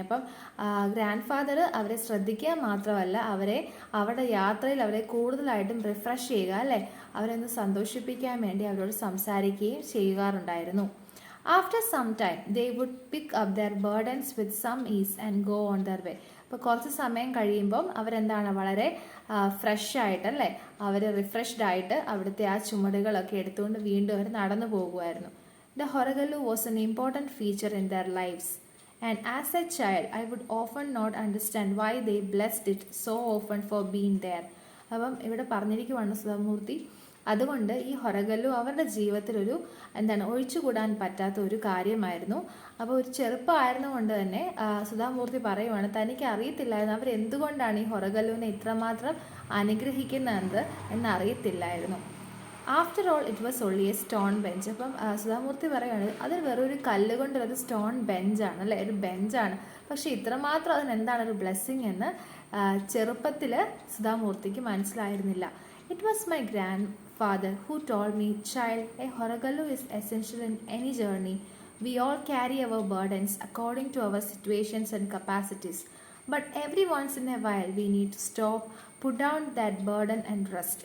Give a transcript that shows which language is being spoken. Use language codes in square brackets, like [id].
[ml] അപ്പം grand father അവരെ ശ്രദ്ധിക്കുക മാത്രമല്ല, അവരുടെ യാത്രയിൽ അവരെ കൂടുതലായിട്ടും റിഫ്രഷ് ചെയ്യുക, അല്ലേ, അവരെ ഒന്ന് സന്തോഷിപ്പിക്കാൻ വേണ്ടി അവരോട് സംസാരിക്കുകയും ചെയ്യാറുണ്ടായിരുന്നു. [en] After some time they would pick up their burdens with some ease and go on their way. [ml] അപ്പോൾ കുറച്ച് സമയം കഴിയുമ്പം അവരെന്താണ് വളരെ ഫ്രഷ് ആയിട്ട്, അല്ലേ, അവർ റിഫ്രഷ്ഡ് ആയിട്ട് അവിടുത്തെ ആ ചുമടുകളൊക്കെ എടുത്തുകൊണ്ട് വീണ്ടും അവർ നടന്നു പോകുമായിരുന്നു. [en] The Horegallu was an important feature in their lives, and as a child I would often not understand why they blessed it so often for being there. [ml] അപ്പം ഇവിടെ പറഞ്ഞിരിക്കുവാണ് സുധാമൂർത്തി, അതുകൊണ്ട് ഈ ഹൊറഗല്ലു അവരുടെ ജീവിതത്തിലൊരു എന്താണ് ഒഴിച്ചുകൂടാൻ പറ്റാത്ത ഒരു കാര്യമായിരുന്നു. അപ്പോൾ ഒരു ചെറുപ്പമായിരുന്നു കൊണ്ട് തന്നെ സുധാമൂർത്തി പറയുവാണ്, തനിക്ക് അറിയത്തില്ലായിരുന്നു അവരെന്തുകൊണ്ടാണ് ഈ ഹൊറഗല്ലുവിനെ ഇത്രമാത്രം അനുഗ്രഹിക്കുന്നത് എന്നറിയത്തില്ലായിരുന്നു. [en] After all it was only A stone bench. [ml] അപ്പം സുധാമൂർത്തി പറയുകയാണ് അത് വെറൊരു കല്ല് കൊണ്ടൊരു സ്റ്റോൺ ബെഞ്ചാണ് അല്ലേ, ഒരു ബെഞ്ചാണ്. പക്ഷേ ഇത്രമാത്രം അതിന് എന്താണ് ഒരു ബ്ലെസ്സിങ് എന്ന് ചെറുപ്പത്തിൽ സുധാമൂർത്തിക്ക് മനസ്സിലായിരുന്നില്ല. [en] It was my grandfather who told me, child, a horagallu is essential in any journey. We all carry our burdens according to our situations and capacities. But every once in a while we need to stop, put down that burden and rest.